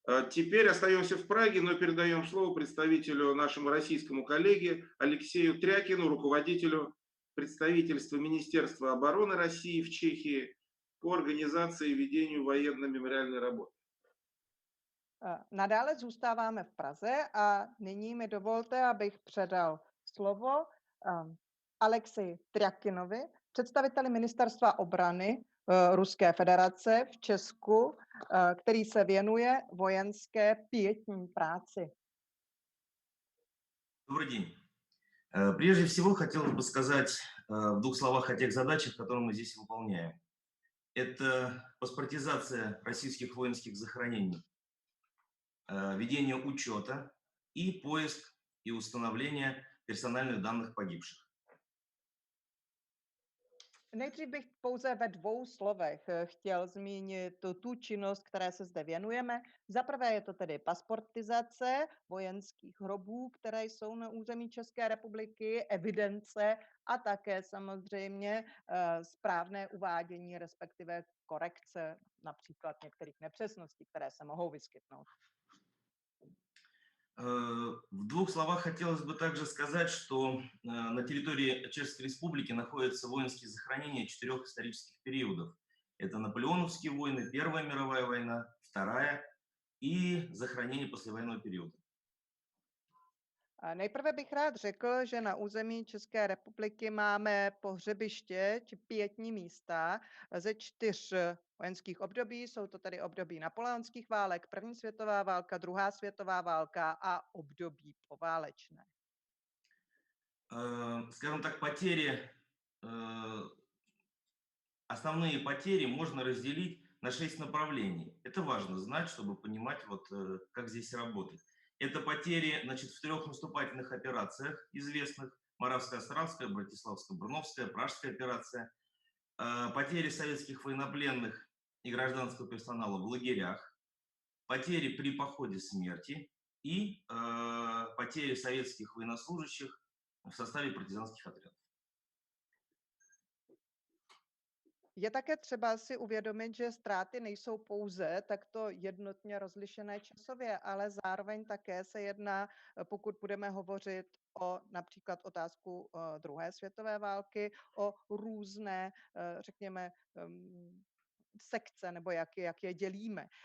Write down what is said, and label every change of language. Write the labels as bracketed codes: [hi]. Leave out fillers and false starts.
[ru] Теперь остаемся в Праге, но передаем слово представителю, нашему российскому коллеге Алексею Трякину, руководителю представительства Министерства обороны России в Чехии по организации и ведению военно-мемориальной работы. [cs] Nadále zůstáváme v Praze a nyní mi dovolte, abych předal slovo Alexeji Tryakinovi, představiteli Ministerstva obrany Ruské federace v Česku, který se věnuje vojenské pietní práci. [ru] Добрый день. Прежде всего, хотелось бы сказать в двух словах о тех задачах, которые мы здесь выполняем. Это паспортизация российских воинских захоронений, ведение учета и поиск и установление персональных данных погибших. [cs] Nejdřív bych pouze ve dvou slovech chtěl zmínit tu činnost, které se zde věnujeme. Za prvé je to tedy pasportizace vojenských hrobů, které jsou na území České republiky, evidence a také samozřejmě správné uvádění, respektive korekce například některých nepřesností, které se mohou vyskytnout. [ru] В двух словах хотелось бы также сказать, что на территории Чешской Республики находятся воинские захоронения 4 исторических периодов. Это наполеоновские войны, Первая мировая война, Вторая и захоронения послевоенного периода. [cs] Nejprve bych rád řekl, že na území České republiky máme pohřebiště či pietní místa ze 4 vojenských období. Jsou to tedy období napoleonských válek, první světová válka, druhá světová válka a období poválečné. [ru] Скажем так, потери основные потери можно разделить на 6 направлений. Это важно знать, чтобы понимать, вот, как здесь работать. Это потери, значит, в 3 наступательных операциях известных: Моравская, Островская, Братиславская, Бруновская, Пражская операция. Потери советских военнопленных и гражданского персонала в лагерях, потери при походе смерти и потери советских военнослужащих в составе партизанских отрядов. [cs] Je také třeba si uvědomit, že ztráty nejsou pouze takto jednotně rozlišené časově, ale zároveň také se jedná, pokud budeme hovořit o například otázku druhé světové války, o různé, řekněme, sekce, nebo jak je dělíme.